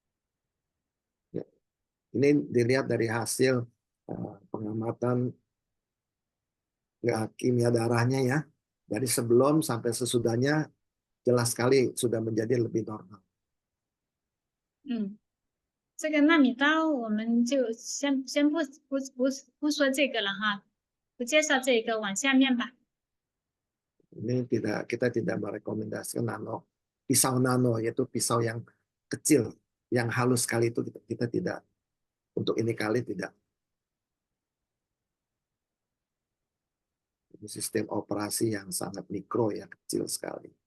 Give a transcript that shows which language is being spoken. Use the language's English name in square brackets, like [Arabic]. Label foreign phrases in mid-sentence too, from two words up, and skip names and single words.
[Indonesian] Ini dilihat dari hasil pengamatan kimia darahnya ya. Dari sebelum sampai sesudahnya jelas sekali sudah menjadi lebih normal. [Chinese] 这个纳米刀我们就先不说这个了哈，不介绍这个，往下面吧。 [Indonesian] Ini kita tidak merekomendasikan pisau nano, yaitu pisau yang kecil, yang halus sekali itu kita tidak, untuk ini kali tidak. Ini sistem operasi yang sangat mikro ya, kecil sekali.